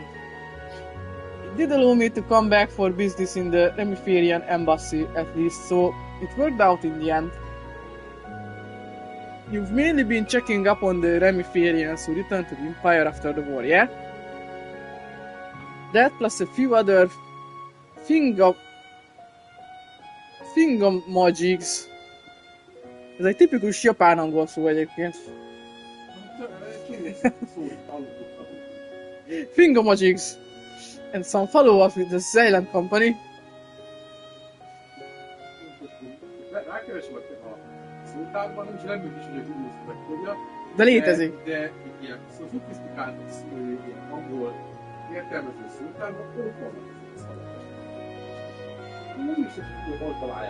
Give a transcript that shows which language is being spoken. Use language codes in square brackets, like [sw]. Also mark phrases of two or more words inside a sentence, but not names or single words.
[en] It did allow me to come back for business in the Remiferian embassy at least, so it worked out in the end. You've mainly been checking up on the Remiferians who returned to the Empire after the war, yeah? That plus a few other Fingamajigs. [hu] Ez egy tipikus japán angol szó egyébként. Fingamajigs. [en] And some follow-up with the Zealand Company. [hu] Rákeresem a szótárban, nem is nem is, hogy a Google megtudja. De létezik. De ilyen szofisztikált ilyen angol értelmező szótárban ott vannak szavak. Nem is hogy hol találják.